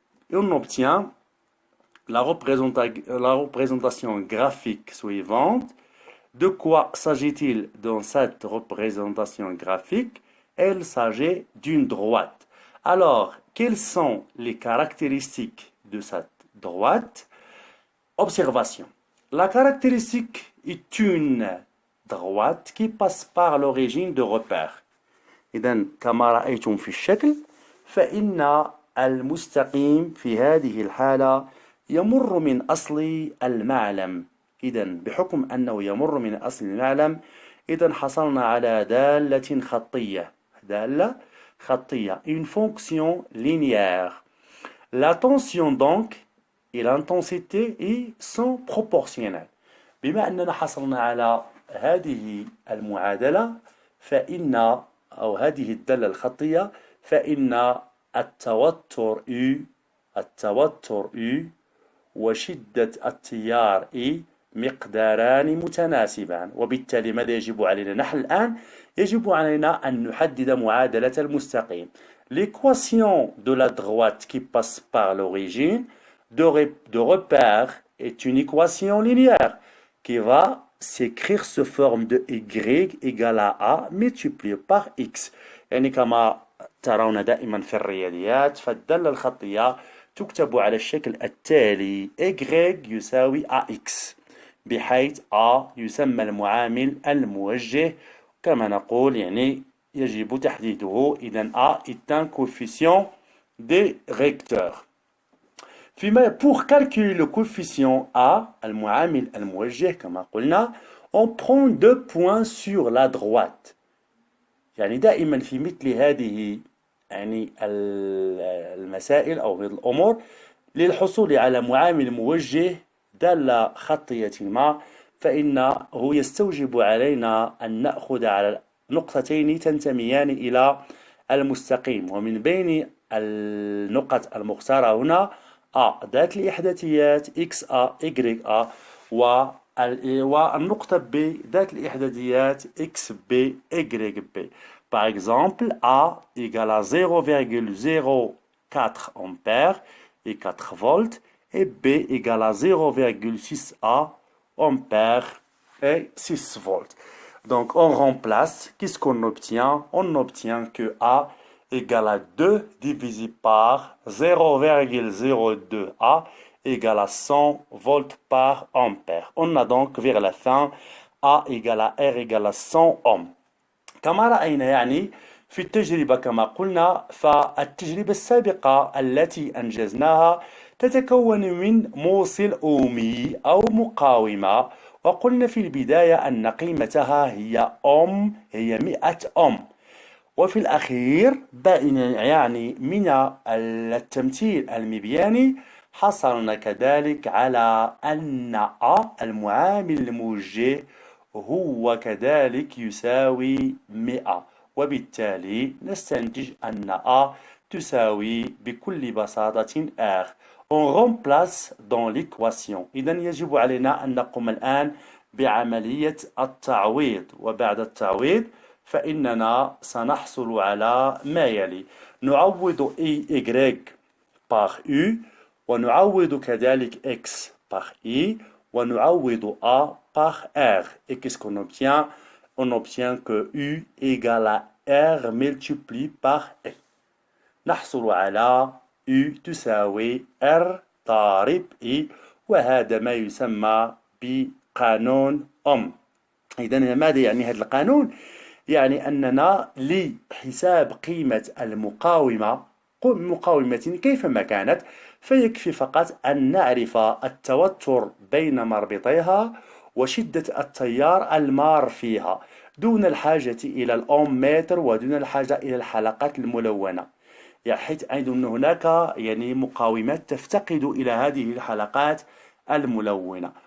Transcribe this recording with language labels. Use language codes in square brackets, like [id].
[fr] Et on obtient la représentation graphique suivante. De quoi s'agit-il dans cette représentation graphique? Il s'agit d'une droite. Alors, quelles sont les caractéristiques de cette droite? Observation. La caractéristique est une droite qui passe par l'origine de repère. [ar] إذن كما رأيتم في الشكل فإن المستقيم في هذه الحالة يمر من أصل المعلم. إذن بحكم أنه يمر من أصل المعلم إذن حصلنا على دالة خطية. دالة خطية. [fr] Une fonction linéaire. La tension donc et l'intensité sont proportionnelles. [ar] بما أننا حصلنا على هذه المعادلة فإن أو هذه الدالة الخطية فإن التوتر U وشدة التيار E مقداران متناسبان. وبالتالي ماذا يجب علينا نحن الآن؟ يجب علينا أن نحدد معادلة المستقيم. [fr] L'équation de la droite qui passe par l'origine de repère est une équation linéaire qui va s'écrire sous forme de Y égale à A multiplié par X. [ar] يعني كما ترون دائما في الرياضيات فالدالة الخطية تكتب على الشكل التالي: Y يساوي AX، بحيث A يسمى المعامل الموجه كما نقول، يعني يجب تحديده. [fr] إذن A est un coefficient directeur. Pour calculer le coefficient A, [ar] المعامل الموجه كما قلنا، [fr] on prend 2 points sur la droite. [ar] يعني دائما في مثل هذه يعني المسائل أو الأمور للحصول على معامل موجه دالة خطية ما فإنه يستوجب علينا أن نأخذ على نقطتين تنتميان إلى المستقيم، ومن بين النقط المختارة هنا A ذات الإحداثيات XA YA والنقطة B ذات الإحداثيات XB YB. [fr] Par exemple, A égale à 0,04 ampères et 4 volts et B égale à 0,6 A ampères et 6 volts. Donc on remplace, qu'est-ce qu'on obtient? On obtient que A égale à 2 divisé par 0,02 A égale à 100 volts par ampère. On a donc vers la fin A égale à R égale à 100 ohms. [ar] كما رأينا يعني في التجربة كما قلنا فالتجربة السابقة التي أنجزناها تتكون من موصل أومي أو مقاومة، وقلنا في البداية أن قيمتها هي 100 أوم. وفي الأخير يعني من التمثيل المبياني حصلنا كذلك على أن المعامل الموجه هو كذلك يساوي 100 وبالتالي نستنتج أن تساوي بكل بساطة R. [fr] On remplace dans l'équation. [ar] إذن يجب علينا أن نقوم الآن بعملية التعويض، وبعد التعويض فإننا سنحصل على ما يلي: نعوض y [fr] par u، [ar] ونعوض كذلك x [fr] par i، [ar] ونعوض a [fr] par r. Et qu'est-ce qu'on obtient? On obtient que u égale à r multiplié par e. [ar] نحصل على u تساوي r ضارب e، وهذا ما يسمى بقانون أوم. إذن ماذا يعني هذا القانون؟ يعني أننا لحساب قيمة مقاومة كيفما كانت، فيكفي فقط أن نعرف التوتر بين مربطيها وشدة التيار المار فيها، دون الحاجة إلى الأوم متر ودون الحاجة إلى الحلقات الملونة، حيث أن هناك مقاومات تفتقد إلى هذه الحلقات الملونة.